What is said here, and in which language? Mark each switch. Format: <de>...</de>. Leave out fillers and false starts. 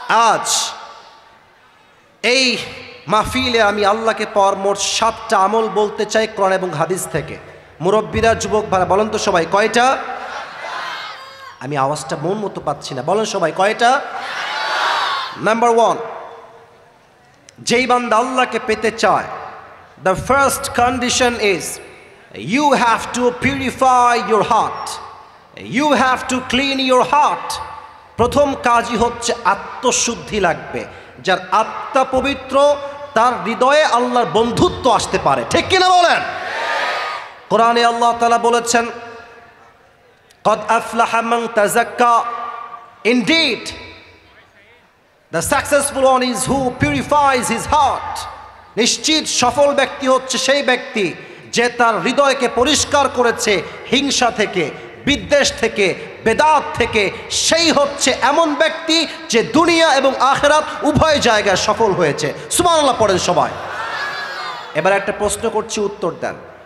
<bn>আজ এই মাহফিলে আমি আল্লাহকে পাওয়ার মোট 7টা আমল বলতে চাই কোরআন এবং হাদিস থেকে। মুরব্বীরা, যুবক ভাইরা, বলেন তো সবাই কয়টা? আমি আওয়াজটা মন মতো পাচ্ছি না, বলেন সবাই কয়টা? নাম্বার 1, যেই বান্দা আল্লাহকে পেতে চায়,</bn> <en>the first condition is you have to purify your heart, you have to clean your heart.</en> <bn>প্রথম কাজই হচ্ছে আত্মশুদ্ধি লাগবে। যার আত্মা পবিত্র, তার হৃদয়ে আল্লাহর বন্ধুত্ব আসতে পারে, ঠিক কিনা বলেন? কোরআনে আল্লাহ তাআলা বলেছেন,</bn> <ar>قد أفلح من تزكى,</ar> <en>indeed the successful one is who purifies his heart.</en> <bn>নিশ্চিত সফল ব্যক্তি হচ্ছে সেই ব্যক্তি যে তার হৃদয়কে পরিষ্কার করেছে হিংসা থেকে, বিদ্বেষ থেকে, বেদাত থেকে। সেই হচ্ছে এমন ব্যক্তি যে দুনিয়া এবং আখিরাত উভয় জায়গায় সফল হয়েছে। সুবহানাল্লাহ পড়েন সবাই। এবার একটা প্রশ্ন করছি, উত্তর দেন।</bn>